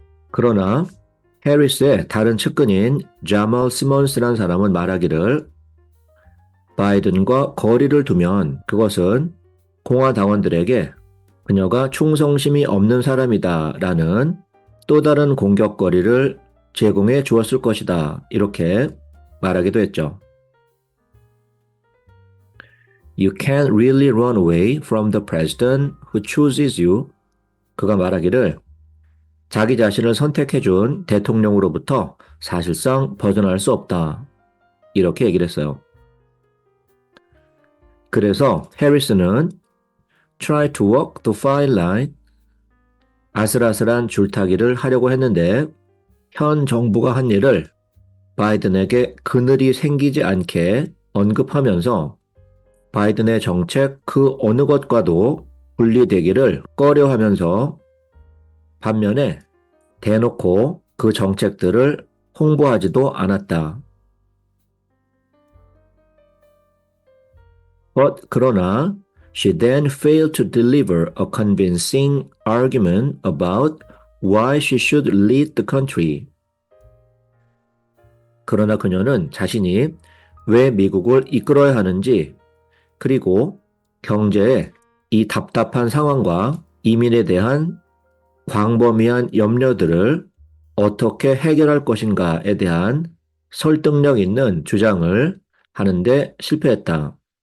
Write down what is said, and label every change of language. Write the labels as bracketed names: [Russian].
[Korean] 그러나 해리스의 다른 측근인 자멀 시몬스라는 사람은 말하기를 바이든과 거리를 두면 그것은 공화당원들에게 그녀가 충성심이 없는 사람이다라는 또 다른 공격거리를 제공해 주었을 것이다. 이렇게 말하기도 했죠. [English] You can't really run away from the president who chooses you. [Korean] 그가 말하기를 자기 자신을 선택해준 대통령으로부터 사실상 벗어날 수 없다. 이렇게 얘기를 했어요. 그래서 해리스는 [English] try to walk the fine line, [Korean] 아슬아슬한 줄타기를 하려고 했는데 현 정부가 한 일을 바이든에게 그늘이 생기지 않게 언급하면서 바이든의 정책 그 어느 것과도 분리되기를 꺼려하면서 반면에 대놓고 그 정책들을 홍보하지도 않았다. 그러나 [English] she then failed to deliver a convincing argument about why she should lead the country. [Korean] 그러나 그녀는 자신이 왜 미국을 이끌어야 하는지 그리고 경제의 이 답답한 상황과 이민에 대한 광범위한 염려들을 어떻게 해결할 것인가에 대한 설득력 있는 주장을 하는데 실패했다.